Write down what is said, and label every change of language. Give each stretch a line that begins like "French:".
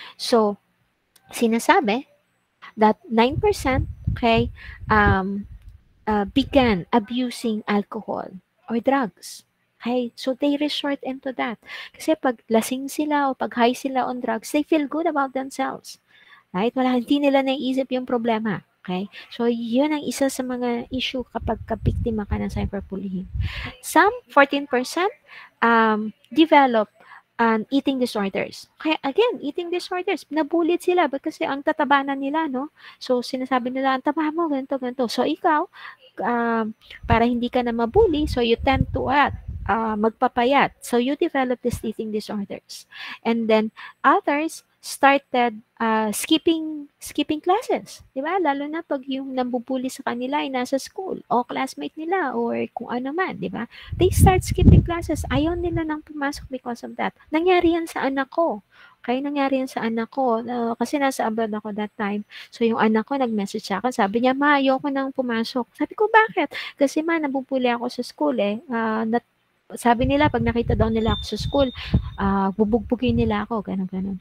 English: So, sinasabi that 9% okay, began abusing alcohol or drugs. Okay? So, they resort into that.
Filipino: Kasi pag lasing sila o pag high sila on drugs,
English: they feel good about themselves.
Filipino: Right? Hindi nila naiisip yung problema. Okay? So, yun ang isa sa mga issue kapag kabiktima ka ng cyberbullying.
English: Some, 14%, develop eating disorders.
Filipino: Kaya, again, eating disorders, nabulit sila kasi ang tatabanan nila, no? So, sinasabi nila, ang taba mo, ganito, ganito. So, ikaw, para hindi ka na mabuli,
English: so you tend to
Filipino: magpapayat.
English: So, you develop these eating disorders. And then, others started skipping classes. Diba?
Filipino: Lalo na pag yung nambubuli sa kanila ay nasa school o classmate nila or kung ano man. Diba?
English: They start skipping classes.
Filipino: Ayaw nila nang pumasok
English: because of that.
Filipino: Nangyari yan sa anak ko. Okay, nangyari yan sa anak ko. Kasi nasa abroad ako
English: that time.
Filipino: So, yung anak ko nag-message sa akin. Sabi niya, ma, ayoko nang pumasok. Sabi ko, bakit? Kasi ma, nabubuli ako sa school eh. Sabi nila, pag nakita daw nila ako sa school, bubugbugin nila ako, ganun.